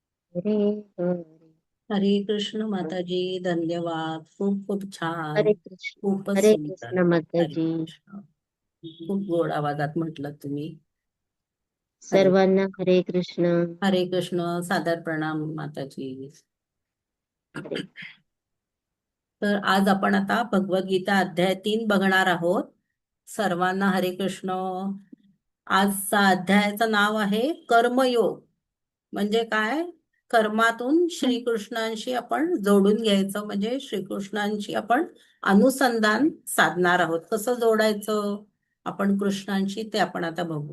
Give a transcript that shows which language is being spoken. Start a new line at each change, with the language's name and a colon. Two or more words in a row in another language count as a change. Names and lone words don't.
Marathi: हरे हरे हरे कृष्ण माताजी. धन्यवाद. खूप खूप छान. हरे कृष्ण. खूपच हरे सुंदर. कृष्ण हरे माताजी. कृष्ण. खूप गोड आवाजात म्हटलं तुम्ही. हरे सर्वांना हरे कृष्ण. हरे कृष्ण. सादर प्रणाम माताजी. हरे तर आज आपण आता भगवद्गीता अध्याय 3 बघणार आहोत. सर्वांना हरे कृष्ण. आजचा अध्यायाचं नाव आहे कर्मयोग. म्हणजे काय? कर्मातून श्रीकृष्णांशी आपण जोडून घ्यायचं, म्हणजे श्रीकृष्णांशी आपण अनुसंधान साधणार आहोत. कसं जोडायचं आपण कृष्णांशी ते आपण आता बघू.